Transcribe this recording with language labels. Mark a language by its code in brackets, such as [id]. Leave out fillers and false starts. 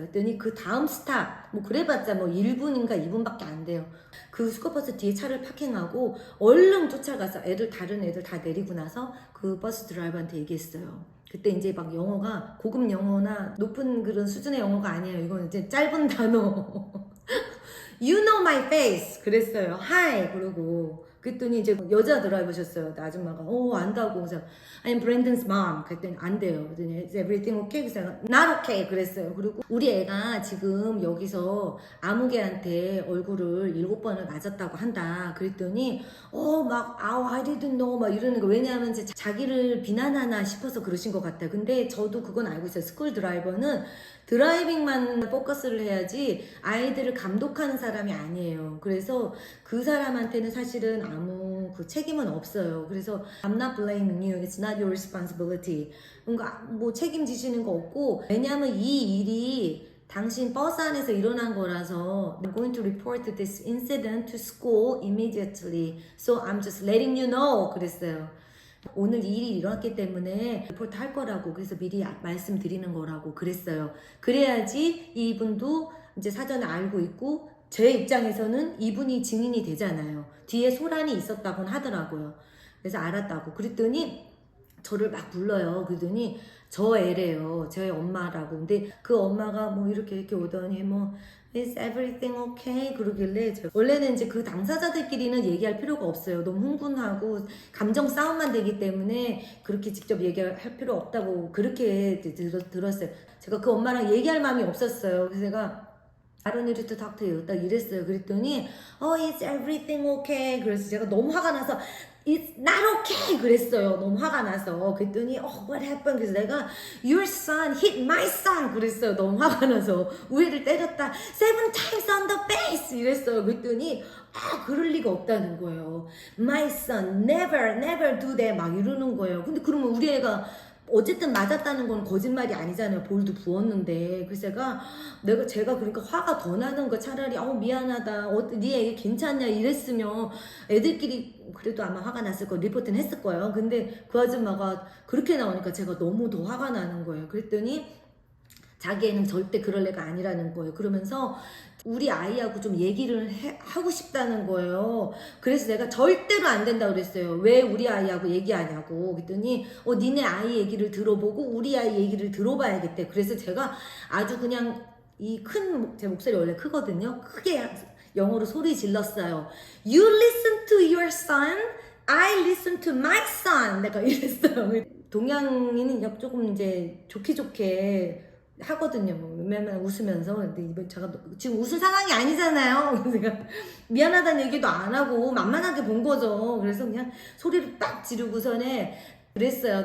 [ko] 그랬더니 그 다음 스탑 뭐 그래봤자 뭐 1분인가 2분밖에 안 돼요. 그 스쿨버스 뒤에 차를 파킹하고 얼른 쫓아가서 다른 애들 다 내리고 나서 그 버스 드라이버한테 얘기했어요. 그때 이제 막 영어가 고급 영어나 높은 그런 수준의 영어가 아니에요. 이건 이제 짧은 단어. [en] You know my face [ko] 그랬어요. Hi 그러고 그랬더니 이제 여자 드라이버셨어요. 아줌마가 안다고. 그래서 [en] I'm Brandon's mom [ko] 그랬더니 안 돼요. 그랬더니 [en] Is everything okay? [ko] 그래서 [en] Not okay [ko] 그랬어요. 그리고 우리 애가 지금 여기서 아무개한테 얼굴을 7번을 맞았다고 한다. 그랬더니 [en] I didn't know [ko] 막 이러는 거. 왜냐하면 이제 자기를 비난하나 싶어서 그러신 것 같아요. 근데 저도 그건 알고 있어요. 스쿨 드라이버는 드라이빙만 포커스를 해야지 아이들을 감독하는 사람이 아니에요. 그래서 그 사람한테는 사실은 아무 그 책임은 없어요. [en] 그래서 I'm not blaming you. It's not your responsibility. [ko] 그러니까 뭐 책임지시는 거 없고 왜냐하면 이 일이 당신 버스 안에서 일어난 거라서 [en] I'm going to report this incident to school immediately. So I'm just letting you know. [ko] 그랬어요. 오늘 이 일이 일어났기 때문에 리포트 할 거라고 그래서 미리 말씀드리는 거라고 그랬어요. 그래야지 이분도 이제 사전에 알고 있고 제 입장에서는 이분이 증인이 되잖아요. 뒤에 소란이 있었다고는 하더라고요. 그래서 알았다고. 그랬더니 저를 막 불러요. 그러더니 저 애래요. 저희 엄마라고. 근데 그 엄마가 뭐 이렇게 오더니 뭐 [en] Is everything okay? [ko] 그러길래 원래는 이제 그 당사자들끼리는 얘기할 필요가 없어요. 너무 흥분하고 감정 싸움만 되기 때문에 그렇게 직접 얘기할 필요 없다고 그렇게 들었어요. 제가 그 엄마랑 얘기할 마음이 없었어요. 그래서 제가 [en] I don't need to talk to you. [ko] 딱 이랬어요. 그랬더니 [en] Is everything okay? [ko] 그래서 제가 너무 화가 나서 [en] It's not okay! [ko] 그랬어요. 너무 화가 나서. 그랬더니 [en] what happened? [ko] 그래서 내가 [en] Your son hit my son! [ko] 그랬어요. 너무 화가 나서. 우리를 때렸다. [en] 7 times on the face! [ko] 이랬어요. 그랬더니 그럴 리가 없다는 거예요. [en] My son never do that! [ko] 막 이러는 거예요. 근데 그러면 우리 애가 어쨌든 맞았다는 건 거짓말이 아니잖아요. 볼도 부었는데. 그래서 제가 그러니까 화가 더 나는 거 차라리 미안하다. 네 애기 괜찮냐 이랬으면 애들끼리 그래도 아마 화가 났을 거 리포트는 했을 거예요. 근데 그 아줌마가 그렇게 나오니까 제가 너무 더 화가 나는 거예요. 그랬더니 자기 애는 절대 그럴 애가 아니라는 거예요. 그러면서 우리 아이하고 좀 얘기를 하고 싶다는 거예요. 그래서 내가 절대로 안 된다고 그랬어요. 왜 우리 아이하고 얘기하냐고. 그랬더니 니네 아이 얘기를 들어보고 우리 아이 얘기를 들어봐야겠대. 그래서 제가 아주 그냥 제 목소리 원래 크거든요. 크게 영어로 소리 질렀어요. [en] You listen to your son, I listen to my son. [ko] 내가 이랬어요. 동양인은 조금 이제 좋게 하거든요. 맨날 웃으면서. 근데 제가 지금 웃을 상황이 아니잖아요. 제가 미안하다는 얘기도 안 하고 만만하게 본 거죠. 그래서 그냥 소리를 딱 지르고서는 그랬어요.